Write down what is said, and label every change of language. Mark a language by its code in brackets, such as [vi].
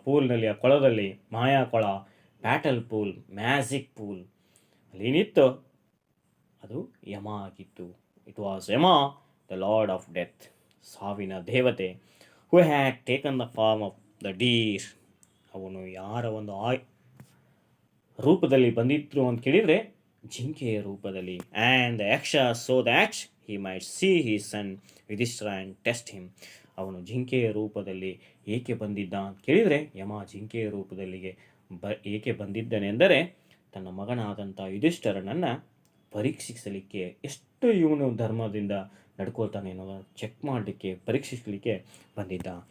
[kn] ಆ ಪೂಲ್ನಲ್ಲಿ, ಆ ಕೊಳದಲ್ಲಿ, ಮಾಯಾ ಕೊಳ, ಬ್ಯಾಟಲ್ ಪೂಲ್, ಮ್ಯಾಜಿಕ್ ಪೂಲ್ ಅಲ್ಲಿ ಏನಿತ್ತು ಅದು ಯಮ ಆಗಿತ್ತು. [en] it was Yama the lord of death, [kn] ಸಾವಿನ ದೇವತೆ. [en] Who had taken the form of the deer. [kn] ಅವನು ಯಾರ ಒಂದು ರೂಪದಲ್ಲಿ ಬಂದಿದ್ರು ಅಂತ ಕೇಳಿದರೆ ಜಿಂಕೆಯ ರೂಪದಲ್ಲಿ. [en] And the yaksha so that he might see his son Yudhishthira and test him. [kn] ಅವನು ಜಿಂಕೆಯ ರೂಪದಲ್ಲಿ ಏಕೆ ಬಂದಿದ್ದ ಅಂತ ಕೇಳಿದರೆ, ಯಮ ಜಿಂಕೆಯ ರೂಪದಲ್ಲಿಗೆ ಏಕೆ ಬಂದಿದ್ದನೆಂದರೆ ತನ್ನ ಮಗನಾದಂಥ ಯುಧಿಷ್ಠರನನ್ನು ಪರೀಕ್ಷಿಸಲಿಕ್ಕೆ, ಎಷ್ಟು ಇವನು ಧರ್ಮದಿಂದ ನಡ್ಕೊಳ್ತಾನೆ ಅನ್ನೋದನ್ನು ಚೆಕ್ ಮಾಡಲಿಕ್ಕೆ, ಪರೀಕ್ಷಿಸಲಿಕ್ಕೆ ಬಂದಿದ್ದ.